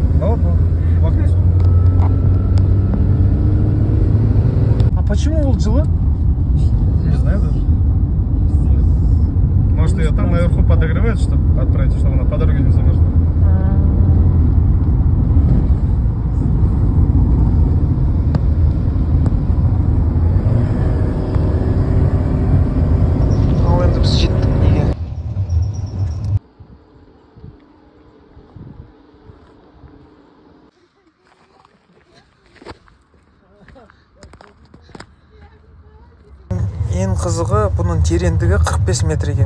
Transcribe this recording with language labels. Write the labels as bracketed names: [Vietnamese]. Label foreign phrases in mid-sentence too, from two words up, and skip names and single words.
[Kazakh] Болады. [Russian] А почему [Kazakh] ол жылы? [Russian] Не знаю даже. Может, ее там наверху подогревают, чтобы отправить, чтобы она по дороге не замерзла. [Kazakh] Ал енді біз жеттік неге? Ең қызығы бұның тереңдігі 45 метр екен.